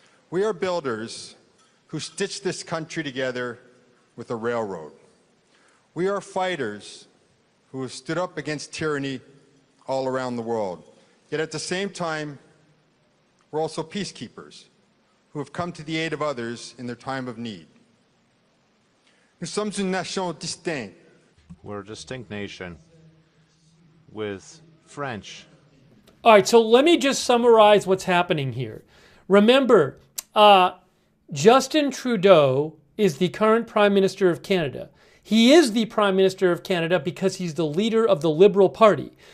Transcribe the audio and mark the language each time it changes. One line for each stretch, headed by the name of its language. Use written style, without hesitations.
English: We are builders who stitched this country together with a railroad. We are fighters who have stood up against tyranny all around the world. Yet at the same time, we're also peacekeepers who have come to the aid of others in their time of need.
French: Nous sommes une nation distincte.
English: We're a distinct nation with French. All right, so let me just summarize what's happening here. Remember, Justin Trudeau is the current Prime Minister of Canada. He is the Prime Minister of Canada because he's the leader of the Liberal Party.